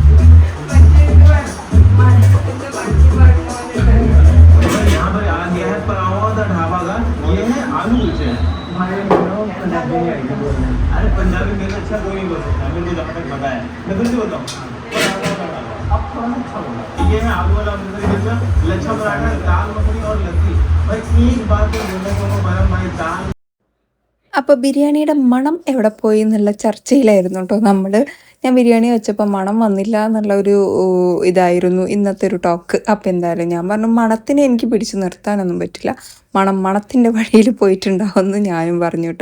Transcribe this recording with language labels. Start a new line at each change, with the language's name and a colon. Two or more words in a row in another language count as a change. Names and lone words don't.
Hindi: यहाँ पर आ गया है परावा द ढाबा का, ये है आलू कुलचे। अरे पंजाबी मेरे अच्छा कोई नहीं बोल सकता, मेरे को जब तक पता है। मैं फिर से बताऊँ, ये है आलू वाला अमृतसरी, लच्छा पराठा, दाल मखनी और लस्सी। भाई एक बात बोलने को बरम भाई दाल।
Malayalam: അപ്പോൾ ബിരിയാണിയുടെ മണം എവിടെ പോയി എന്നുള്ള ചർച്ചയിലായിരുന്നു കേട്ടോ നമ്മൾ. ഞാൻ ബിരിയാണി വെച്ചപ്പോൾ മണം വന്നില്ല എന്നുള്ള ഒരു ഇതായിരുന്നു ഇന്നത്തെ ഒരു ടോക്ക്. അപ്പോൾ എന്തായാലും ഞാൻ പറഞ്ഞു മണത്തിനെ എനിക്ക് പിടിച്ചു നിർത്താനൊന്നും പറ്റില്ല, മണത്തിൻ്റെ വഴിയിൽ പോയിട്ടുണ്ടാവുമെന്ന് ഞാനും പറഞ്ഞു കേട്ടോ.